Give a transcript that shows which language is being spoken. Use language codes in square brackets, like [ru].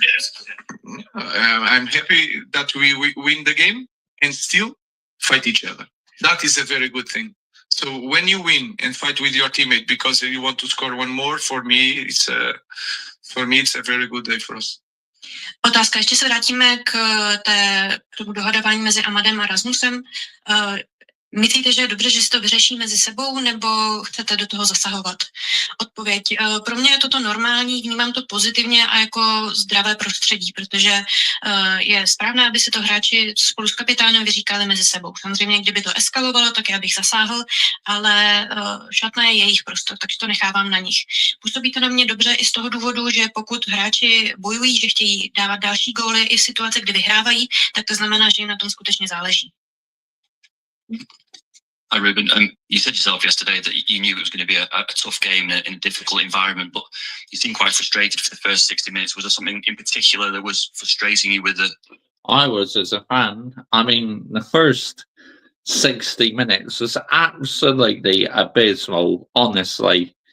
[en] Yes. I'm happy that we win the game and still fight each other. That is a very good thing. So when you win and fight with your teammate because you want to score one more, for me it's a very good day for us. [cs] Otázka, ještě se vrátíme k tomu dohadování mezi Amadem a Rasmusem. Myslíte, že je dobře, že si to vyřeší mezi sebou, nebo chcete do toho zasahovat? Odpověď. Pro mě je toto normální, vnímám to pozitivně a jako zdravé prostředí, protože je správné, aby si to hráči spolu s kapitánem vyříkali mezi sebou. Samozřejmě, kdyby to eskalovalo, tak já bych zasáhl, ale šatna je jejich prostor, takže to nechávám na nich. Působí to na mě dobře i z toho důvodu, že pokud hráči bojují, že chtějí dávat další góly i v situaci, kdy vyhrávají, tak to znamená, že jim na tom skutečně záleží. [en] Hi, Ruben. You said yourself yesterday that you knew it was going to be a tough game in a difficult environment, but you seemed quite frustrated for the first 60 minutes. Was there something in particular that was frustrating you with it? I was as a fan. I mean, the first 60 minutes was absolutely abysmal, honestly.